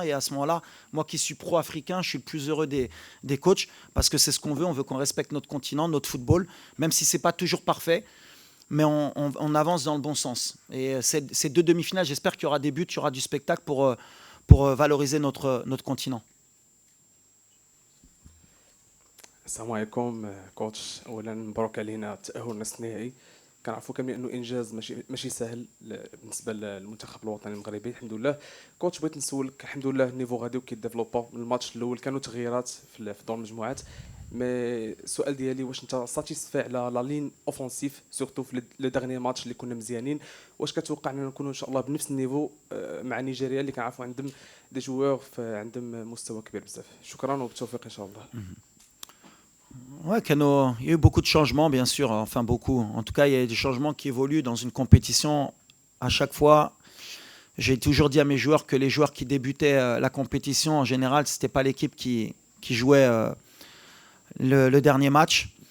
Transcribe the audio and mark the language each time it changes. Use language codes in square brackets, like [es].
[fr] Et à ce moment-là, moi qui suis pro-africain, je suis le plus heureux des coachs, parce que c'est ce qu'on veut qu'on respecte notre continent, notre football, même si ce n'est pas toujours parfait, mais on avance dans le bon sens. Et ces deux demi-finales, j'espère qu'il y aura des buts, il y aura du spectacle pour valoriser notre continent. [ar] السلام عليكم كوتش. اولا مبروك علينا التاهل لنصف النهائي. كنعرفوا كاملين انه انجاز ماشي سهل بالنسبه للمنتخب الوطني المغربي. الحمد لله كوتش، بغيت نسولك، الحمد لله النيفو غادي وكيديفلوبا. من الماتش الاول كانوا تغييرات في دور المجموعات، مي السؤال ديالي واش انت ساتيسفاي على [fr] لا لين اوفونسيف سورتو في لو ديرني ماتش [ar] اللي كنا مزيانين؟ واش كتوقع اننا نكونوا ان شاء الله بنفس النيفو مع نيجيريا اللي كنعرفوا عندهم دي جوور عندهم مستوى كبير بزاف؟ شكرا وبالتوفيق ان شاء الله. [fr] Ouais, il y a eu beaucoup de changements, bien sûr, enfin beaucoup. En tout cas, il y a des changements qui évoluent dans une compétition. À chaque fois, j'ai toujours dit à mes joueurs que les joueurs qui débutaient la compétition, en général, ce n'était pas l'équipe qui jouait le dernier match.